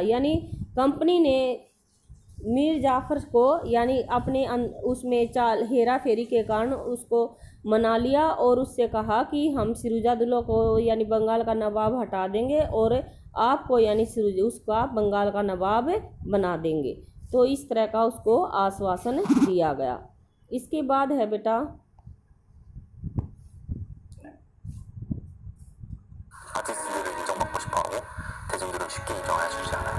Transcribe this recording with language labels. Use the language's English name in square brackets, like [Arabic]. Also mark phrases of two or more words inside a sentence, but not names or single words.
[Hindi] यानी कंपनी ने मीर जाफर को यानी अपने उसमें चाल हेरा फेरी के कारण उसको मना लिया और उससे कहा कि हम सिराजुद्दौला को यानी बंगाल का नवाब हटा देंगे और आपको यानी उसका बंगाल का नवाब बना देंगे। तो इस तरह का उसको आश्वासन दिया गया। इसके बाद है बेटा [Korean] 아티스트들을 인정받고 싶어하고 대중들은 쉽게 인정을 해주지 않아요.